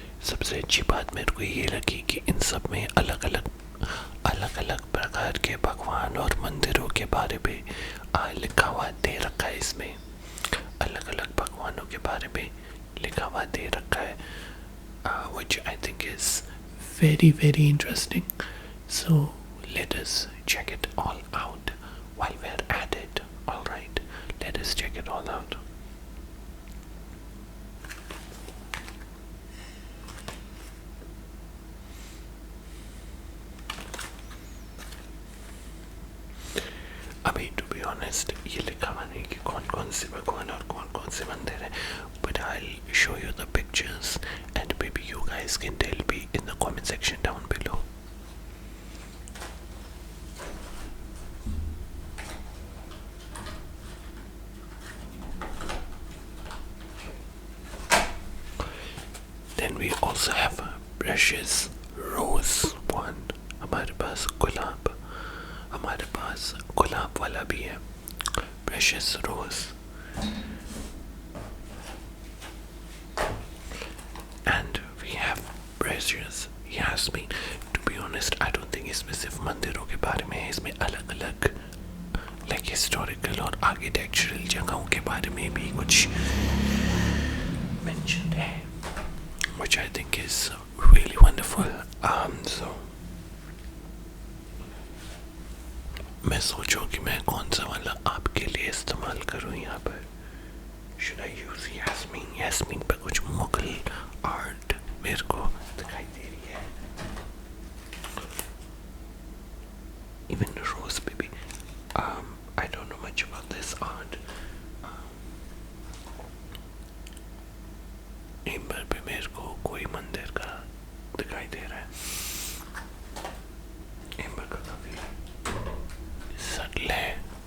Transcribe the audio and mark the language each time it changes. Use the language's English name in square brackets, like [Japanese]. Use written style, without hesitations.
[Hindi] सबसे अच्छी बात मेरे को ये लगी कि इन सब में अलग अलग प्रकार के भगवान और मंदिरों के बारे में लिखा हुआ दे रखा है. इसमें अलग अलग भगवानों के बारे में लिखा हुआ दे रखा है, [English] which I think is very very interesting. So let us check it all out while we're at it. All right, let us check it all out. अभी to be honest [Hindi] ये लिखा हुआ नहीं कि कौन कौन से भगवान और कौन कौन से मंदिर है, [English] but I'll show you the pictures and maybe you guys can tell me in the comment section down below. Then we also have precious rose one. [Hindi] हमारे पास गुलाब, हमारे पास गुलाब वाला भी है, precious rose. [English] And we have precious jasmine. To be honest, I don't think [Hindi] इसमें सिर्फ मंदिरों के बारे में है, इसमें अलग अलग like historical और architectural जगहों के बारे में भी कुछ mentioned है, [English] which I think is really wonderful. [Hindi] So मैं सोचूं कि मैं कौन सा वाला आपके लिए इस्तेमाल करूं यहाँ पर. [English] Should I use यास्मीन? [Hindi] Yasmin पे कुछ मुगल आर्ट मेरे को दिखाई दे रही है. Even रोज पे भी. [English] I don't know much about this art. [Hindi] Amber पे मेरे को कोई मंदिर का दिखाई दे रहा है. एम्बर का काफी subtle है.